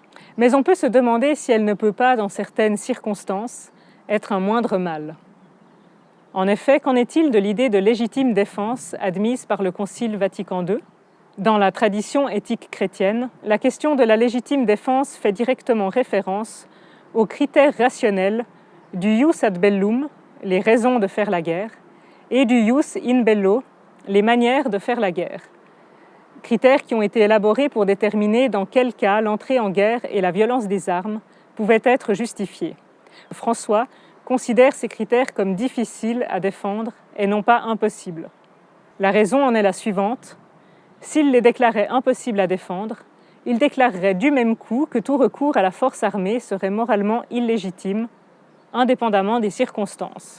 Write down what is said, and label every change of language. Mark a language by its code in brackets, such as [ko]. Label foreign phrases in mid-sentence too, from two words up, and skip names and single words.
[fr] Mais on peut se demander si elle ne peut pas, dans certaines circonstances, être un moindre mal. En effet, qu'en est-il de l'idée de légitime défense admise par le Concile Vatican II? Dans la tradition éthique chrétienne, la question de la légitime défense fait directement référence aux critères rationnels du [la] jus ad bellum, [fr] les raisons de faire la guerre, et du [la] jus in bello, [fr] les manières de faire la guerre. Critères qui ont été élaborés pour déterminer dans quel cas l'entrée en guerre et la violence des armes pouvaient être justifiées. François considère ces critères comme difficiles à défendre et non pas impossibles. La raison en est la suivante: s'il les déclarait impossibles à défendre, il déclarerait du même coup que tout recours à la force armée serait moralement illégitime, indépendamment des circonstances.